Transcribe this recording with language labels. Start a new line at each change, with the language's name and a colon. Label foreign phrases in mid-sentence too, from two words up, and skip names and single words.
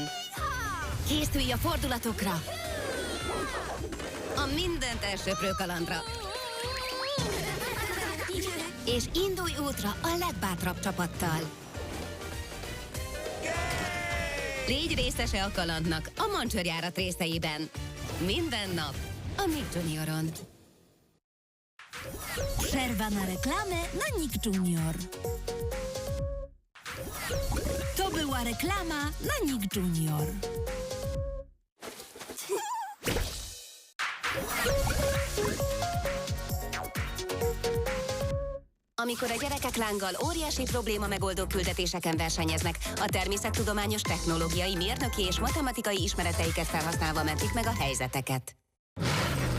Hungarian: Készülj a fordulatokra! A mindent elsöprő kalandra. És indulj útra a legbátrabb csapattal. Légy részese a kalandnak a mancsőrjárat részeiben. Minden nap a Nick Junioron.
Polish: Przerwa na reklamę na Nick Junior. To była reklama na Nick Junior.
Hungarian: Amikor a gyerekek lánggal óriási probléma megoldó küldetéseken versenyeznek, a természettudományos, technológiai, mérnöki és matematikai ismereteiket felhasználva mentik meg a helyzeteket.